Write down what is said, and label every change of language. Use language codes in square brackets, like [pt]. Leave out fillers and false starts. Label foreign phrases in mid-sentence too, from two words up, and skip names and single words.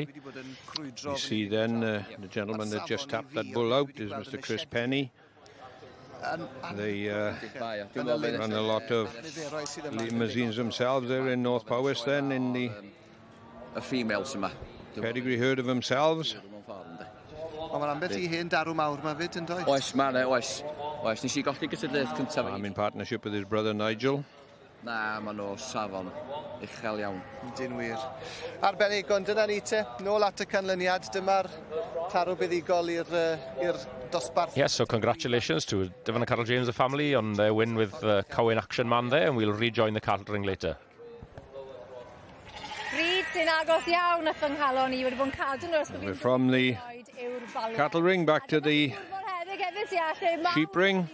[en] You see then the gentleman that just tapped that bull out is Mr. Chris Penny. They run a lot of limousines themselves there in North Powys then in the females yma. Pedigree herd of themselves. [cy] Mae'n ambell I hen darw mawr ma fyd yn doedd? Oes, oes. Nes I golli gyda'r dydd cyntaf. [en] I'm in partnership with his brother Nigel. [cy] Na, maen nhw safon uchel iawn. Dyn wir. Arbennig, ond dyna ni te, nôl at y canlyniad, dyma'r tarw buddigol i'r dosbarth. [en] Yes, so congratulations to Dyfan and Carol James, the family, on their win with Cowen Action Man there, and we'll rejoin the cattle ring later. We're from the cattle ring back to the sheep ring.